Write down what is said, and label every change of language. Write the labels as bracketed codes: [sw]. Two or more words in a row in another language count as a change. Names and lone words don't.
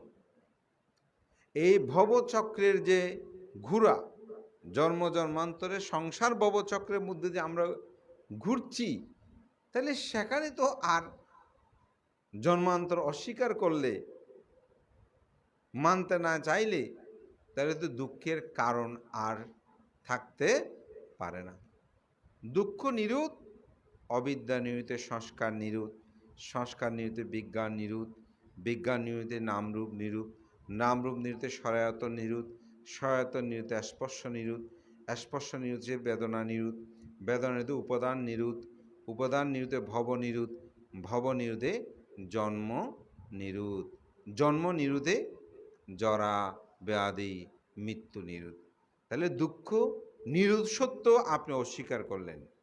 [bn] এই ভবচক্রের যে ঘোরা, জন্ম জন্মান্তরে সংসার ভবচক্রের মধ্যে যে আমরা ঘুরছি, তাহলে সেখানে তো আর জন্মান্তর অস্বীকার করলে, মানতে না চাইলে, তাহলে তো দুঃখের কারণ আর থাকতে পারে না। দুঃখ নিরুত, অবিদ্যা নিরুতে সংস্কার নিরুত, সংস্কার নিরুতে বিজ্ঞান নিরুত, বিজ্ঞান নিরুতে নামরূপ নিরুত, নামরূপ নিরুতে সরায়তন নিরুত, সরায়তন নিরুতে স্পর্শ নিরুত, স্পর্শ নিরুতে বেদনা নিরুত, বেদনা নিরুতে উপাদান নিরুত, উপাদান নিরুতে ভব নিরুত, ভব নিরুতে জন্ম নিরুত, জন্ম নিরুতে জরা, ব্যাধি, মৃত্যু নিরুত। তাহলে দুঃখ নিরোধ সত্য আপনি অস্বীকার করলেন।